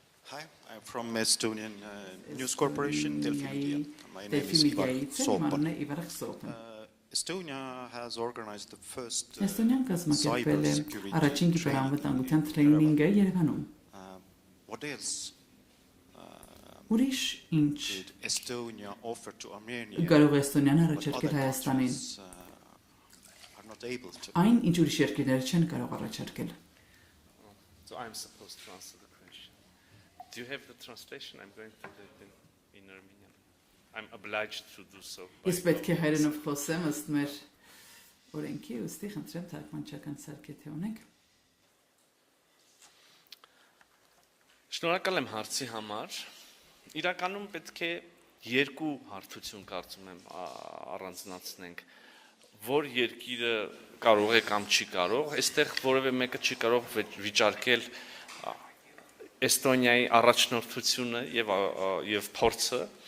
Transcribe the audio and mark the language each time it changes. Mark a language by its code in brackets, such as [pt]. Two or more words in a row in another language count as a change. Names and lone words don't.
[en] Hi, I'm from Estonian News Corporation, Delfi Media. My name is Delfi Ivar [hy] Media-ից [en] Soopar. [hy] Իվար Սոպան։ [en] Estonia has organized the first [hy] Էստոնիան կազմակերպել է [en] cybersecurity [hy] առաջին կիբերանվտանգության տրեյնինգը Երևանում։ [en] What else [hy] Ուրիշ ինչ [en] did Estonia offer to Armenia? [hy] կարող է Էստոնիան [en] What [hy] առաջարկել [en] other [hy] Հայաստանին։ [en] countries are not able to? [hy] Այն ինչ ուրիշ երկրները չեն կարող առաջարկել։ [en] So I'm supposed to answer the question. Do you have the translation? I'm going to do it in Armenian. I'm obliged to do so. [hy] Ես պետք է հայերենով խոսեմ ըստ մեր օրենքի, ուստի խնդրեմ թարգմանչական սարք եթե ունենք։ Շնորհակալ եմ հարցի համար։ Իրականում պետք է երկու հարթություն կարծում եմ առանձնացնենք, որ երկիրը կարող է կամ չի կարող, այստեղ որևէ մեկը չի կարող վիճարկել Էստոնիայի առաջնորդությունը եւ փորձը